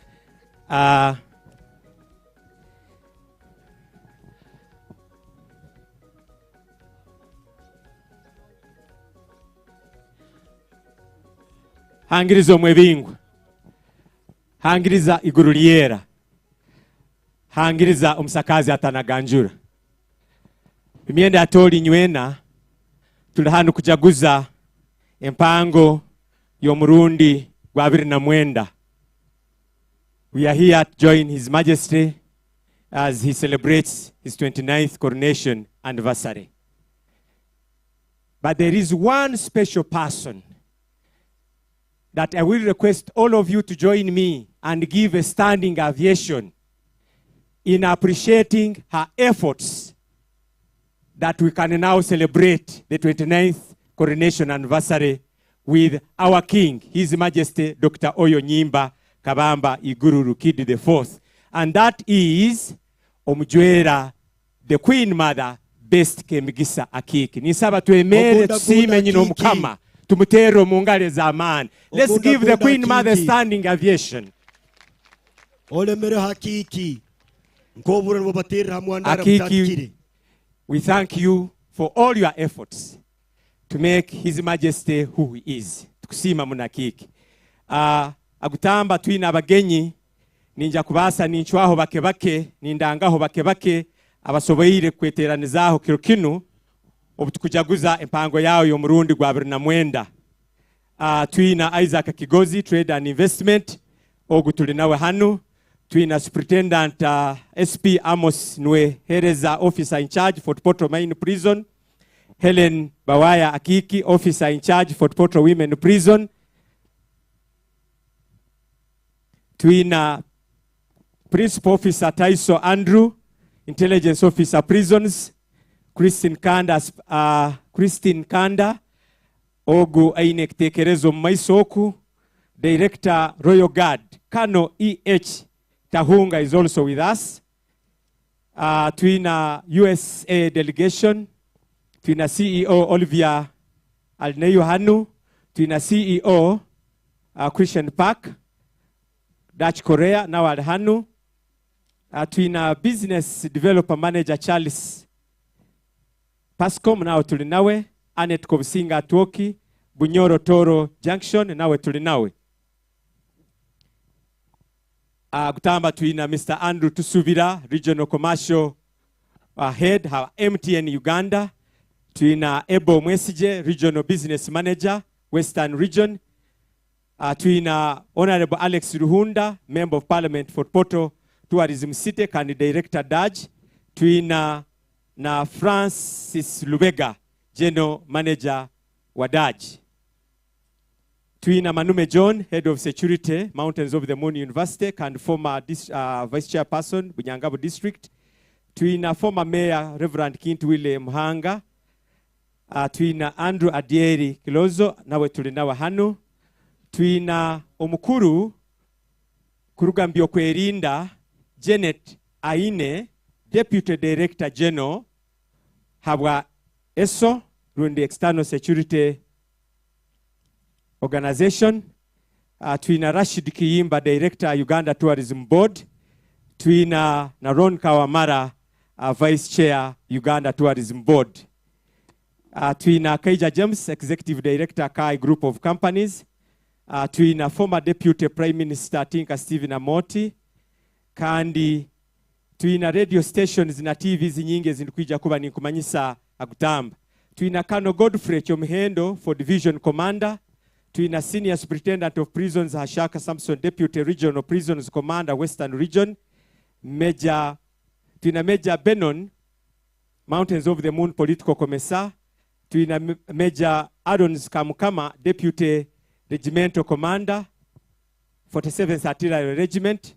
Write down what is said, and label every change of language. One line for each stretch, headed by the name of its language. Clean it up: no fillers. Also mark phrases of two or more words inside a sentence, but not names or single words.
Tooro: hangiriza omwebingwa hangiriza Guruliyera hangiriza omusakazi atanaganjura imyenda yatoli nywena tuli hano kujaguza empango y'omurundi gwa 2009.
English: We are here to join His Majesty as he celebrates his 29th coronation anniversary. But there is one special person that I will request all of you to join me and give a standing ovation in appreciating her efforts that we can now celebrate the 29th coronation anniversary with our King, His Majesty Dr. Oyo Nyimba Kabamba Iguru Rukidi IV. And that is Omujwera, the Queen Mother, Best Kemigisa Akiki.
Tooro: Nisaba tuemere tusime nyino mukama. Tumutero mungale zamani.
English: Let's give the Queen Mother standing ovation.
Tooro: Olemere hakiki.
English: Akiki, we thank you for all your efforts to make His Majesty who he is.
Tooro: Tukusima munakiki. Agutamba tuina abagenyi ninja kubasa ninchwaho bake nindangaho bake abasoboyire kweteranizaho kiro kinu obutukujaguza empango yawo y'omurundi gwa 2009. Tuina Isaac Kigozi Trade and Investment ogutuli nawe hanu.
English: Tuina Superintendent SP Amos Nwe Hereza Officer in Charge Fort Portal Main Prison. Helen Bawaya Akiki Officer in Charge Fort Portal Women Prison.
Tooro: Tuina
English: Principal Officer Taiso Andrew Intelligence Officer Prisons,
Tooro: Christine Kanda, Ogu aine kitekerezo maisoku,
English: Director Royal Guard,
Tooro: Kano E.H.
English: Tahunga is also with us.
Tooro: Tuina
English: USA delegation,
Tooro: tuina CEO Olivia Alneyo Hanu, tuina CEO Christian Park, Dutch Korea, Nawad Hanu, tuina
English: business developer manager
Tooro: Charles Pascom, nawe tulinawe, Anet Kobusinga Tuoki, Bunyoro Toro Junction, nawe tulinawe. Gutamba tuina Mr.
English: Andrew Tusubira, Regional Commercial Head, MTN Uganda.
Tooro: Tuina Ebo Mwesije,
English: Regional Business Manager, Western Region.
Tooro: Tuina Honorable Alex Ruhunda, Member of Parliament for Porto Tourism City, and Director Daj. Tuina na Francis Lubega,
English: General Manager
Tooro: wa Daj. Tuina Manume John,
English: Head of Security,
Tooro: Mountains of the Moon University, and
English: former Vice Chairperson,
Tooro: Bunyangabo District. Tuina
English: former Mayor,
Tooro: Reverend Kintwile Mhanga. Tuina Andrew Adieri Kilozo, nawe tulinawa hanu. Tuina omukuru, kurugambio kwerinda, Janet Aine,
English: Deputy Director General,
Tooro: habwa ESO, Rundi
English: External Security Organization.
Tooro: Tuina Rashid Kiyimba, Director Uganda Tourism Board. Tuina Naron Kawamara,
English: Vice Chair
Tooro: Uganda Tourism Board. Tuina Kaija James,
English: Executive Director
Tooro: Kai Group of Companies. Tuina
English: former Deputy Prime Minister
Tooro: Tinka Stephen Amoti. Kandi tuina
English: radio stations
Tooro: na TVs nyingi zinikuja kuba ni kumanyisa agutamba. Tuina Kano Godfrey Chomhendo for
English: Division Commander.
Tooro: Tuina
English: Senior Superintendent of Prisons
Tooro: Hashaka Samson,
English: Deputy Regional Prisons Commander Western Region.
Tooro: Tuina Major Benon, Mountains of the Moon
English: Political Commissar.
Tooro: Tuina Major Adons Kamukama,
English: Deputy Regimental Commander,
Tooro: 47th
English: Artillery Regiment.